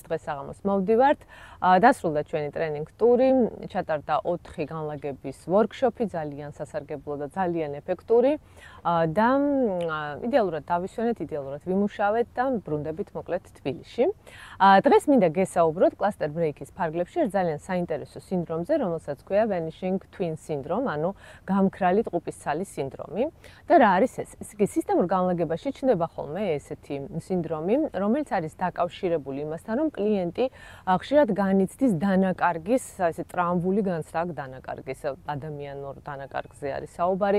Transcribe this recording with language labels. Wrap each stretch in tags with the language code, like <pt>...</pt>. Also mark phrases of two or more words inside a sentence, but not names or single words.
<ka>დღეს საღამოს მოვდივართ. დასრულდა ჩვენი ტრენინგ ტური, ჩატარდა 4 განლაგების ვორქშოპი, ძალიან სასარგებლო და ძალიან ეფექტური. და იდეალურად დავისვენეთ, იდეალურად ვიმუშავეთ და ბრუნდებით მოკლედ თბილისში. დღეს მინდა გესაუბროთ კლასტერ ბრეიქის ფარგლებში ერთ ძალიან საინტერესო სინდრომზე, რომელსაც ქვია</ka> <en>vanishing twin syndrome,</en> <ka>ანუ გამქრალი ტყუპისცალის სინდრომი. და რა არის ეს? ესე იგი, სისტემურ განლაგებაში ჩნდება ხოლმე ესეთი სინდრომი, რომელიც არის დაკავშირებული იმასთან, რომ კლიენტი ხშირად განიცდის დანაკარგის, ესე ტრამვული განცდა აქვს დანაკარგის, ადამიანურ დანაკარგზე არის საუბარი.</ka>